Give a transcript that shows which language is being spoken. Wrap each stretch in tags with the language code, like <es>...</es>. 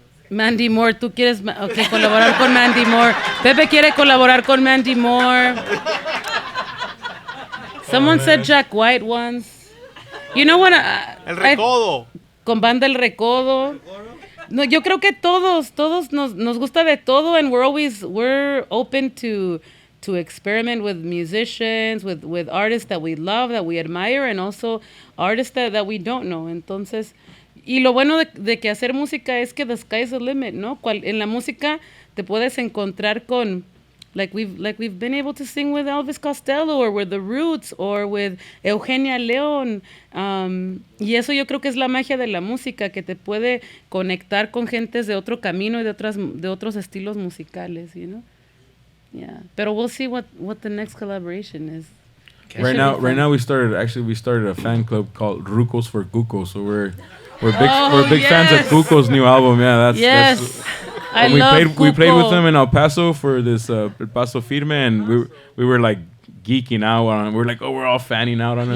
<es>Mandy Moore, ¿tú quieres colaborar con Mandy Moore? Pepe quiere colaborar con Mandy Moore.</es> <en>Someone said Jack White once. You know what?</en> <es>El Recodo. Con Banda El Recodo. No, yo creo que todos nos gusta de todo,</es> <en>and we're open to experiment with musicians, with artists that we love, that we admire, and also artists that we don't know.</en> <es>Entonces, y lo bueno de que hacer música es que</es> <en>the sky's the limit,</en> <es>¿no? En la música te puedes encontrar con</es> <en>like we've been able to sing with Elvis Costello or with The Roots or with Eugenia León.</en> <es>Y eso yo creo que es la magia de la música, que te puede conectar con gentes de otro camino y de otros estilos musicales,</es> <en>you know? Yeah.</en> <es>Pero</es> <en>we'll see what the next collaboration is. Right now we started a fan club called Rucos for Cucos. So we're big fans of Cuco's new album. Yeah, that's we played with them in El Paso for this El Paso Firme, and we were like geeking out on it. We're like, we're all fanning out on it.</en>